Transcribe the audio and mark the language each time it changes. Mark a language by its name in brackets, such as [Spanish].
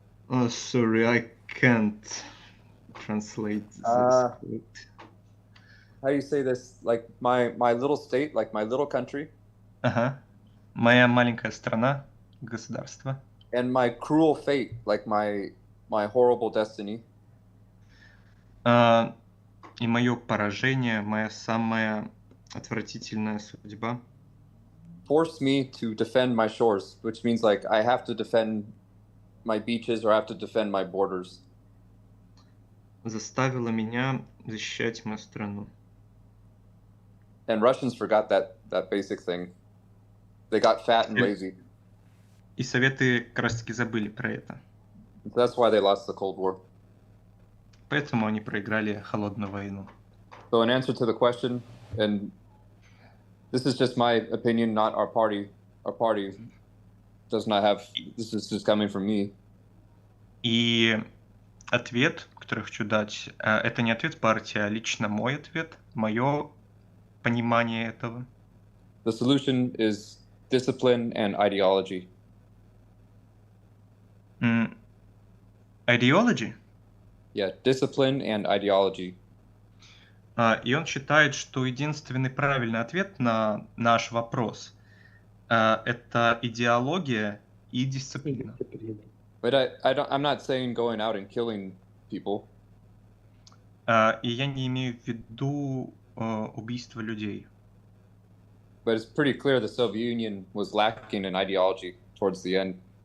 [English] Oh, sorry, I can't translate this quote. How do you say this? Like my little state, like my little country. [Russian] Ага. Моя маленькая страна, государство. [English] And my cruel fate, like my horrible destiny. [Russian] И мое поражение, моя самая отвратительная судьба. [English] Forced me to defend my shores, which means like I have to defend my beaches or I have to defend my borders. [Russian] Заставила меня защищать мою страну. [English] And Russians forgot that basic thing. They got fat and lazy. [Russian] И Советы как раз таки забыли про это. [English] That's why they lost the Cold War. [Russian] Поэтому они проиграли холодную войну. [English] So in answer to the question, and this is just my opinion, not our party. Our party does not have. This is just coming from me. [Russian] И ответ, который хочу дать, это не ответ партии, а лично мой ответ, мое понимание этого. [English] The solution is discipline and ideology. Ideology? Yeah, discipline and ideology. [Russian] И он считает, что единственный правильный ответ на наш вопрос это идеология и дисциплина. [English] But I'm not saying going out and killing people. [Russian] И я не имею в виду убийство людей. [English] But it's pretty clear the Soviet Union was lacking in ideology towards the end.